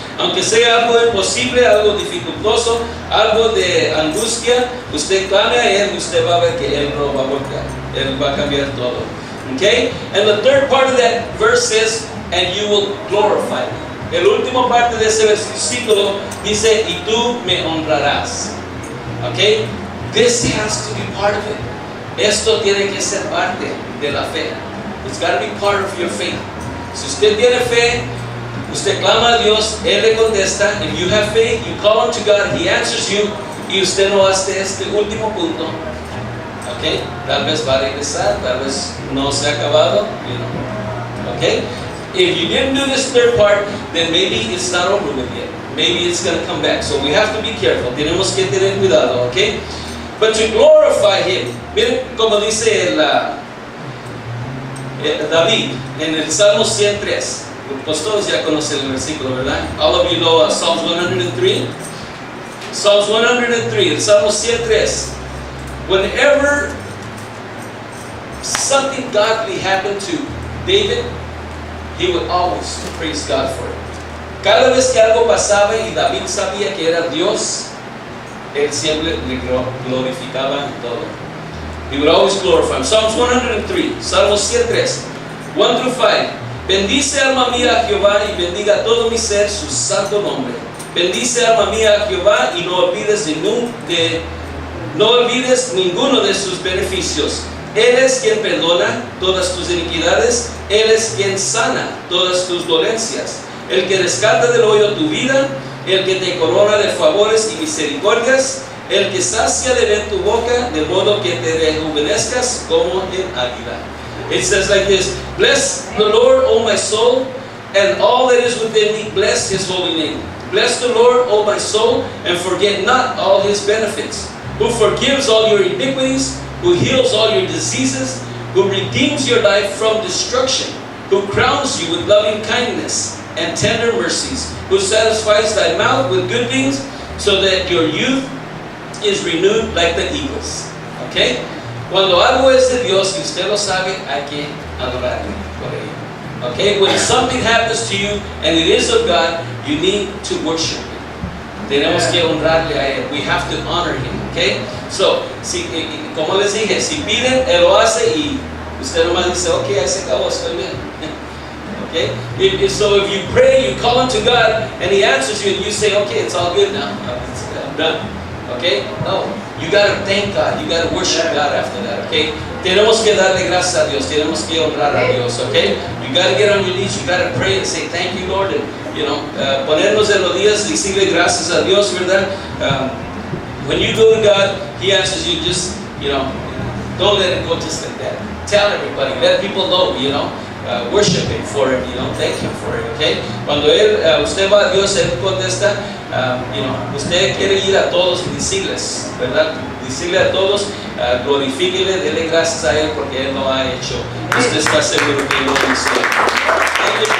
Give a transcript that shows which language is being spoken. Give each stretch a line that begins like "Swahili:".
Spanish: Aunque sea algo imposible, algo dificultoso, algo de angustia, usted clame a Él y usted va a ver que Él lo va a voltear. Él va a cambiar todo. Okay?
English: And the third part of that verse says, and you will glorify me. El último parte de ese versículo dice, y tú me honrarás. Okay? This has to be part of it.
Spanish: Esto tiene que ser parte de la fe.
English: It's got to be part of your faith.
Spanish: Si usted tiene fe, usted clama a Dios, Él le contesta.
English: If you have faith, you call unto God, He answers you,
Spanish: y usted no hace este último punto.
English: Okay?
Spanish: Tal vez va a regresar, tal vez no se ha acabado,
English: you know.
Spanish: Okay?
English: If you didn't do this third part, then maybe it's not over with yet. Maybe it's going to come back. So we have to be careful.
Spanish: Tenemos que tener cuidado,
English: okay? But to glorify Him.
Spanish: Miren como dice David en el Salmo 103. Pues todos ya conocen el versículo, ¿verdad?
English: All of you know Psalms 103. Psalms 103,
Spanish: el Salmo 103.
English: Whenever something godly happened to David, he would always praise God for it. Cada vez que algo pasaba y David sabía que era Dios, él siempre le glorificaba en todo. He would always glorify him. Psalms 103, Salmos 103, 1 through 5.
Spanish: Bendice alma mía a Jehová y bendiga todo mi ser su santo nombre. Bendice alma mía a Jehová y no olvides ninguno de sus beneficios. Él es quien perdona todas tus iniquidades, Él es quien sana todas tus dolencias, el que rescata del hoyo tu vida, el que te corona de favores y misericordias, el que sacia de bien tu boca, de modo que te rejuvenezcas como en águila.
English: It says like this, bless the Lord, O my soul, and all that is within me, bless His holy name. Bless the Lord, O my soul, and forget not all His benefits, who forgives all your iniquities, who heals all your diseases, who redeems your life from destruction, who crowns you with loving kindness and tender mercies, who satisfies thy mouth with good things, so that your youth is renewed like the eagles. Okay?
Spanish: Cuando algo es de Dios y usted lo sabe, hay que adorarle por ello.
English: Okay? When something happens to you and it is of God, you need to worship Him.
Spanish: Tenemos que honrarle a Él.
English: We have to honor Him. Okay?
Spanish: So, como les dije, si piden, Él lo hace y usted nomás dice, ok, ahí se acabó, estoy bien.
English: Okay? So if you pray, you call unto God, and He answers you, and you say, okay, it's all good now. I'm done. Okay? No. You gotta thank God. You gotta worship God after that. Okay?
Spanish: Tenemos que darle gracias a Dios. Tenemos que honrar a Dios.
English: Okay? You gotta get on your knees. You gotta pray and say, thank you, Lord.
Spanish: And, ponernos en los días y decirle gracias a Dios, ¿verdad?
English: When you go to God, He answers you. Just, don't let it go just like that. Tell everybody. Let people know, worship Him for it, thank Him for it, okay?
Spanish: Cuando usted va a Dios, Él contesta, usted quiere ir a todos y decirles, ¿verdad? Decirle a todos, glorifíquele, dele gracias a Él porque Él lo ha hecho. Usted está seguro que Él lo hizo.